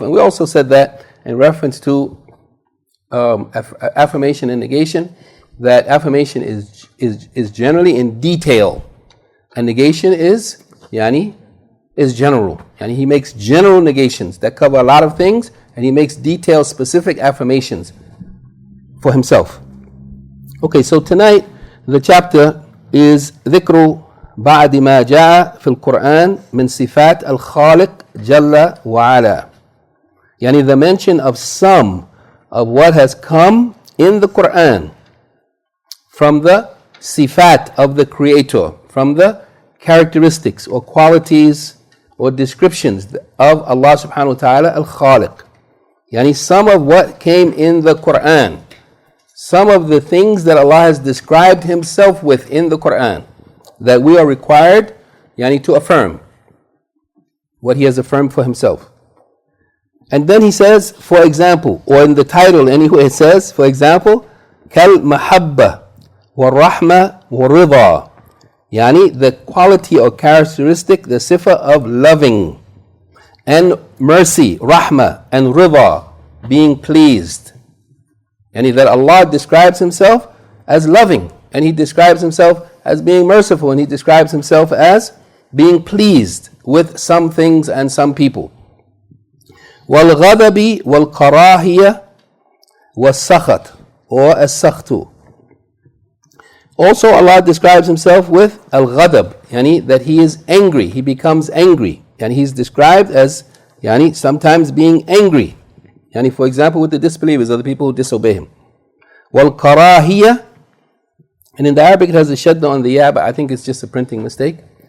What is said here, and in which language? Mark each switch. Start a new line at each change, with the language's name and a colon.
English: And we also said that in reference to affirmation and negation, that affirmation is generally in detail, and negation is general. And he makes general negations that cover a lot of things, and he makes detailed, specific affirmations for himself. Okay, so tonight the chapter is
Arabic: ذكر بعد ما جاء في القرآن من صفات الخالق جل وعلا.
English: The mention of some of what has come in the Quran from the sifat of the Creator, from the characteristics or qualities or descriptions of Allah subhanahu wa ta'ala al-Khaliq. Some of what came in the Quran, some of the things that Allah has described himself with in the Quran, that we are required to affirm what he has affirmed for himself. And then he says, for example, or in the title anyway, it says, for example,
Arabic: kal mahabba wa rahma wa rida.
English: The quality or characteristic, the sifa of loving and mercy, rahma, and rida, being pleased. That Allah describes himself as loving, and he describes himself as being merciful, and he describes himself as being pleased with some things and some people.
Arabic: وَالْغَضَبِ وَالْقَرَاهِيَةِ وَالسَّخَطِ or as-sakhtu.
English: Also Allah describes himself with al-ghadab, that he is angry, he becomes angry. And he's described as sometimes being angry. For example, with the disbelievers or the people who disobey him. Wal-karahiyah, and in the Arabic it has a shadda on the ya, but I think it's just a printing mistake.